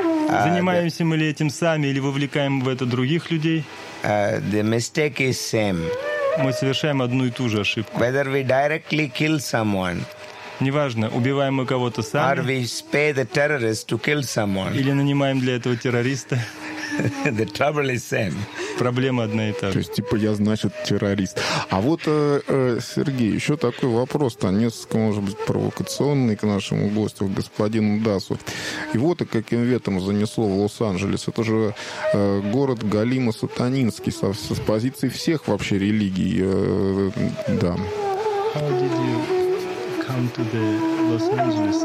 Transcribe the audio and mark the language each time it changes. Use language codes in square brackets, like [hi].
[ru] Занимаемся мы ли этим сами или вовлекаем в это других людей? [en] The mistake is same. [ru] Мы совершаем одну и ту же ошибку. [en] Whether we directly kill someone. [ru] Неважно, убиваем мы кого-то сами. [en] Or we pay the terrorist to kill someone. [ru] Или нанимаем для этого террориста. [en] The trouble is same. [ru] Проблема одна и та же. То есть, типа, я, значит, террорист. А вот, Сергей, еще такой вопрос-то, несколько, может быть, провокационный к нашему гостю, к господину Дасу. Его-то каким ветром занесло в Лос-Анджелес? Это же город галимо-сатанинский с позиции всех вообще религий. Да. [en] How did you come to the Los Angeles?